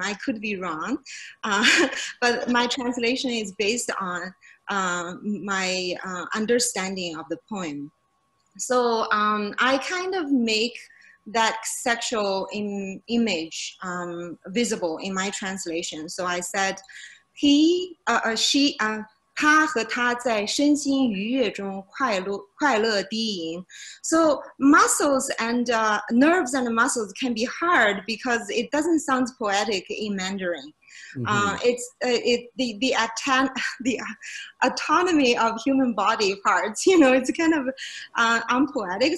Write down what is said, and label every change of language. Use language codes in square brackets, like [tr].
[en] I could be wrong, but my translation is based on my understanding of the poem. So I kind of make that sexual image visible in my translation. So I said, he, she, [zh] 他和她在身心愉悦中快乐低吟. [en] So muscles and nerves and muscles can be hard because it doesn't sound poetic in Mandarin. It's the autonomy of human body parts, you know, it's kind of unpoetic.